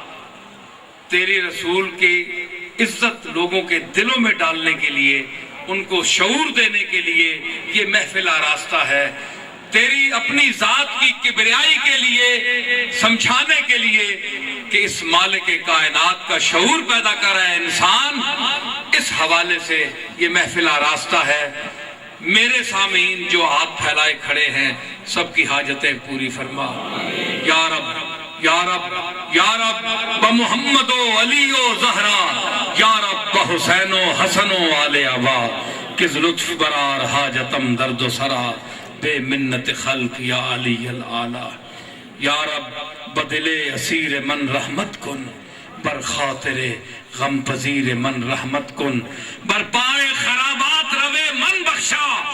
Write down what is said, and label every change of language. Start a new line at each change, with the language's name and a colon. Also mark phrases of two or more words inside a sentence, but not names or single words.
Urdu: تیرے رسول کی عزت لوگوں کے دلوں میں ڈالنے کے لیے، ان کو شعور دینے کے لیے یہ محفل آراستہ ہے، تیری اپنی ذات کی کبریائی کے لیے، سمجھانے کے لیے کہ اس مالک کائنات کا شعور پیدا کر رہا ہے انسان، اس حوالے سے یہ محفل آراستہ ہے۔ میرے سامعین جو ہاتھ پھیلائے کھڑے ہیں سب کی حاجتیں پوری فرما
Arabic: یا رب، یا رب، یا رب،
Persian: بمحمد و علی و زہرا،
Arabic: یا رب
Persian: بحسین و حسن و آل عبا، کس لطف برار حاجتم درد و سرا، بے منت خلق یا علی العالی، یا رب بدل اسیر من رحمت کن، بر خاطر غم پذیر من رحمت کن، بر پائے خرابات روے من بخشا،